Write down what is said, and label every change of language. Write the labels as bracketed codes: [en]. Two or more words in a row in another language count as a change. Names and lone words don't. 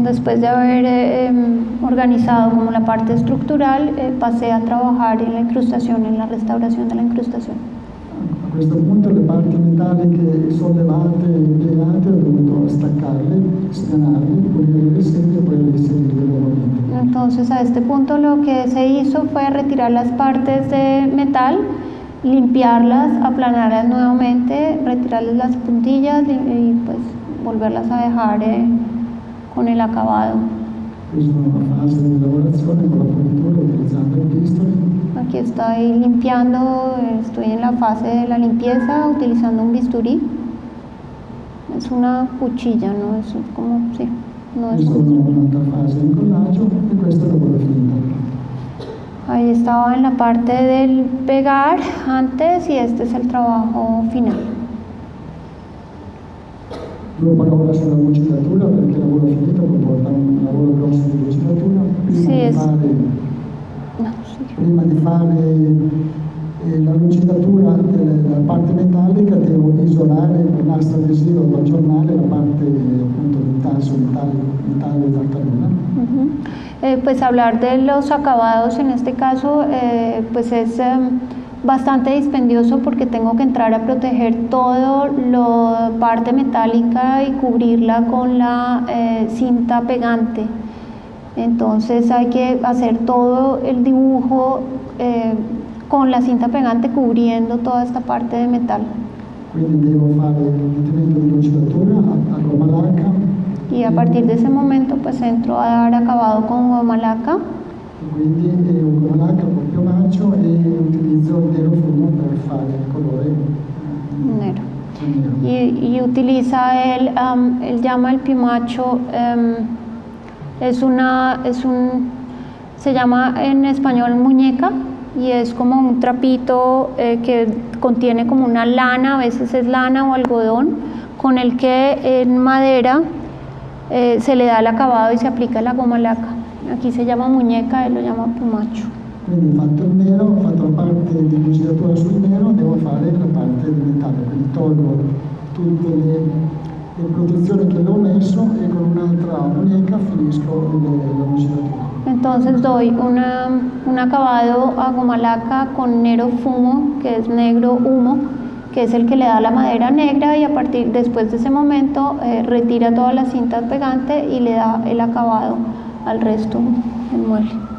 [es] Después de haber organizado como la parte estructural, pasé a trabajar en la incrustación, en la restauración de la incrustación. [it] A questo punto le parti metalliche sollevate e piegate ho dovuto staccarle, spianarle, pulire le sedie e poi reinserirle nuovamente. [es] Entonces a este punto lo que se hizo fue retirar las partes de metal, limpiarlas, aplanarlas nuevamente, retirarles las puntillas y pues volverlas a dejar con el acabado. [it] Questa è una fase di lavorazione con la pulitura utilizzando il bisturi. [es] Aquí estoy limpiando, estoy en la fase de la limpieza utilizando un bisturí. Es una cuchilla, no es como, sí, no es [it] Questa è un'altra fase di incollaggio e questo è il lavoro finito. [es] Ahí estaba en la parte del pegar antes y este es el trabajo final. [it] Dopo lavoro sulla lucidatura perché il lavoro finito comporta un lavoro grosso di lucidatura. Prima di fare la lucidatura della parte metallica devo isolare con nastro adesivo o giornale la parte appunto del tasso metallo e tartarina. [es] Pues hablar de los acabados en este caso pues es bastante dispendioso porque tengo que entrar a proteger toda la parte metálica y cubrirla con la cinta pegante. Entonces hay que hacer todo el dibujo con la cinta pegante cubriendo toda esta parte de metal. [it] Quindi devo fare il riferimento di lucidatura a gomma lacca. [es] Y a partir de ese momento pues entro a dar acabado con goma laca. [it] Quindi un gomma lacca con piumaccio e utilizzo il nero fumo per fare il colore nero. [es] Y utiliza él llama el piumacho, se llama en español muñeca y es como un trapito que contiene como una lana, a veces es lana o algodón, con el que en madera se le da el acabado y se aplica la goma laca. Aquí se llama muñeca, él lo llama piumacho. [it] Quindi fatto il nero, ho fatto la parte di lucidatura sul nero, devo fare la parte di metallo, quindi tolgo tutte le protezioni che le ho messo e con un'altra muñeca finisco la lucidatura. [es] Entonces doy un acabado a goma laca con [it] nero fumo, [es] que es negro humo, que es el que le da la madera negra, y después de ese momento retira todas las cintas pegantes y le da el acabado al resto del mueble.